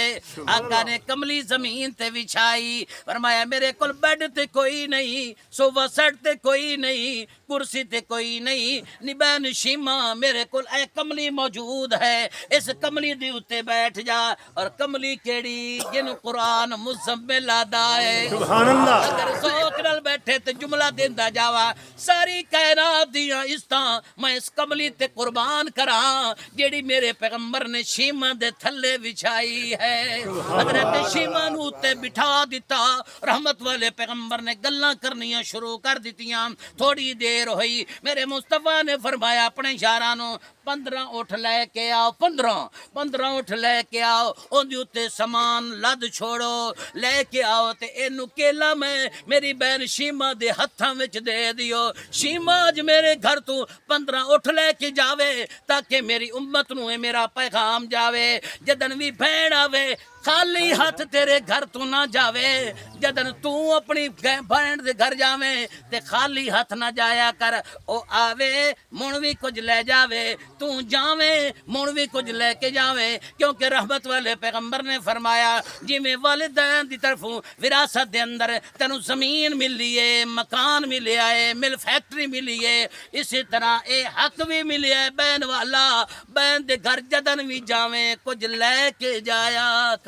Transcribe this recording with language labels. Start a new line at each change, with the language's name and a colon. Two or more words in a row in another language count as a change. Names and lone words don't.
Punjabi: آقا نے کملی زمین تے بچھائی، فرمایا میرے کل بیڈ تے کوئی نہیں، صوفہ سیٹ تے کوئی نہیں، کرسی تے کوئی نہیں، نبین شیما میرے کل اے کملی موجود ہے، اس کملی دی اتے بیٹھ جا۔ اور کملی کیڑی جن قرآن مزمل آدھا ہے، سبحان اللہ، اگر ذوق نال بیٹھے تے جملہ دیندا جاوا، ساری کائنات دیاں عزتاں میں اس کملی تے قربان کراں جیڑی میرے پیغمبر نے شیما دے تھلے بچھائی ہے۔ حضرت شیما نو تے بٹھا دیتا، رحمت والے پیغمبر نے گلاں کرنیاں شروع کر دیتیاں۔ تھوڑی دیر ہوئی، میرے مصطفیٰ نے فرمایا اپنے یارانوں 15 اٹھ لے کے آؤ، 15 اٹھ لے کے آؤ، ان دیوتے سامان لد چھوڑو، لے کے آؤ تے اینو کیلا میں میری بہن شیما دے ہتھاں وچ دے دیو۔ شیما اج میرے گھر تو 15 اٹھ لے کے جاوے تاکہ میری امت نو میرا پیغام جاوے، جدن بھی بھیڑ آوے خالی ہاتھ تیرے گھر تو نہ جاوے، جدن تو اپنی بہن دے گھر جاویں تے خالی ہاتھ نہ جایا کر، او آوے مڑ بھی کچھ لے جاوے، تو جاویں مڑ بھی کچھ لے کے جاویں، کیونکہ رحمت والے پیغمبر نے فرمایا جی میں والدین دی طرفوں وراثت دے اندر تینوں زمین ملی ہے، مکان ملیا ہے، مل فیکٹری ملی ہے، اسی طرح اے حق بھی ملی ہے بہن والا، بہن دے گھر جدن بھی جاویں کچھ لے کے جایا کر۔